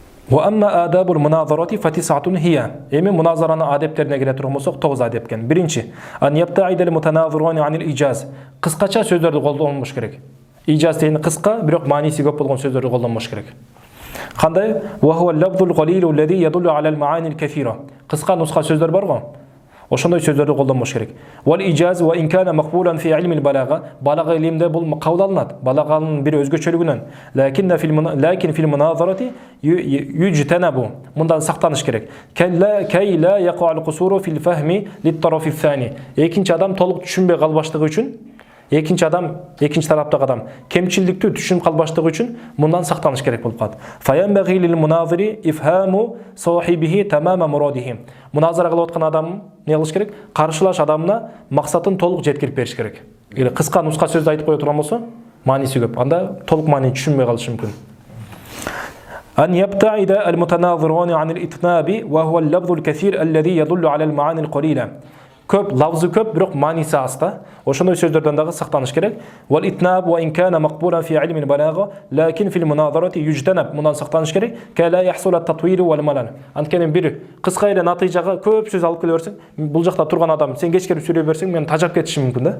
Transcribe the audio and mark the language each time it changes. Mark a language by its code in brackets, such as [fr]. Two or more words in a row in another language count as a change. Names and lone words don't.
[ar] وأما آداب المناظرة فتسعة هي. [ky] Эми munazarаны адептерине келе турган болсок 9 адеп экен. Биринчи, [ar] أن يبتعد المتناظرون عن الإيجاز. [ky] Кыскача сөздөрдү колдонбош керек. Ijaz дегени кыска, бирок мааниси көп болгон сөздөрдү колдонбош керек. Кандай? [ar] وهو اللفظ القليل الذي يدل على المعاني الكثيرة. [ky] Кыска нуска сөздөр бар го. Ошондой сөздөрдү колдонбош керек. [ar] والإيجاز وإن كان مقبولا في علم البلاغة. [ky] Балага илимде бул кабыл алынат. Балаганын бир өзгөчөлүгүнөн. [ar] لكن في المناظرة يجتنب. [ky] Мындан сактаныш керек. [ar] كي لا يقع القصور في الفهم للطرف الثاني. [ky] Экинчи адам толук түшүнбөй калбаштыгы үчүн экинчи тараптагы адам кемчилдиктүү түшүнүп калбаштыгы үчүн мындан сактаныш керек болуп калат. [ar] فينبغي للمناظر إفهام صاحبه تمام مراده. [ky] Munazara кылып аткан адам не кылыш керек? Каршылаш адамына максатын толук жеткирип бериш керек. Эгер кыска нуска сөздү айтып кое турган болсо, мааниси көп. Анда толук маани түшүнбөй калышы мүмкүн. [ar] أن يبتعد المتناظرون عن الإتناب وهو اللفظ الكثير الذي يدل على المعاني القليلة. [ky] Көп, лавзы көп, бирок мааниси аз да. Ошондой сөздөрдөн дагы сактаныш керек. [ar] والإطناب وإن كان مقبولا في علم البلاغة، لكن في المناظرة يجتنب. [ky] Мындан сактаныш керек. [ar] كي لا يحصل التطويل والملل. [ky] Анткени бир кыска эле натыйжага көп сөз алып келе берсең, бул жакта турган адам сен кечкирип сүйлөй берсең, мен тажап кетишим мүмкүн да.